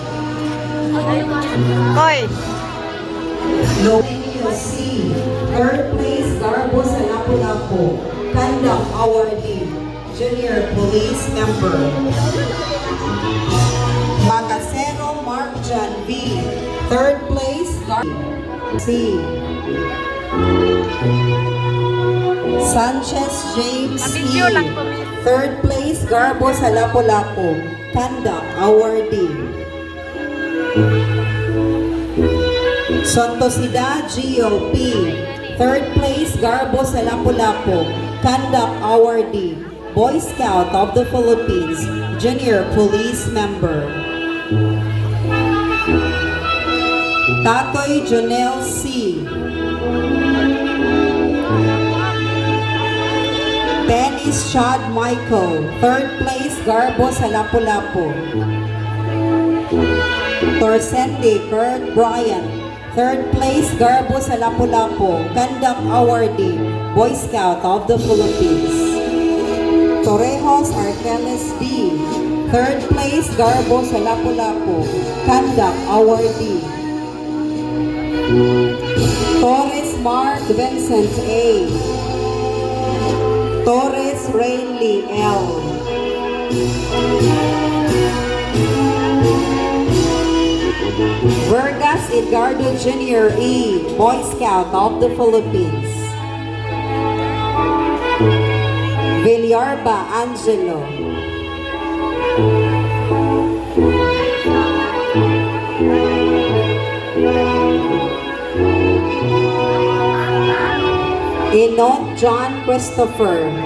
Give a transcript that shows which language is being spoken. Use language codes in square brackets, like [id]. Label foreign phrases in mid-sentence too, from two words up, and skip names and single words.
[en] Koy! Lowenio C. Third place, Garbo sa Lapu-Lapu. Conduct Awardee. Junior Police Member. Macasero Mark John V. Third place, Garbo C. Sanchez James E. [ceb] Mabidyo lang po, miss. [en] Third place, Garbo sa Lapu-Lapu. Conduct Awardee. Santosida GOP. Third place, Garbo sa Lapu-Lapu. Conduct Awardee. Boy Scout of the Philippines. Junior Police Member. Tatoy Jonel C. Dennis Chad Michael. Third place, Garbo sa Lapu-Lapu. Torsende Kurt Bryant. Third place, Garbo sa Lapu-Lapu. Conduct Awardee. Boy Scout of the Philippines. Torrejos Arqueles B. Third place, Garbo sa Lapu-Lapu. Conduct Awardee. Torres Mark Vincent A. Torres Rainley L. Vergas Edgardo Jr. E. Boy Scout of the Philippines. Villarba Angelo. Inot John Christopher.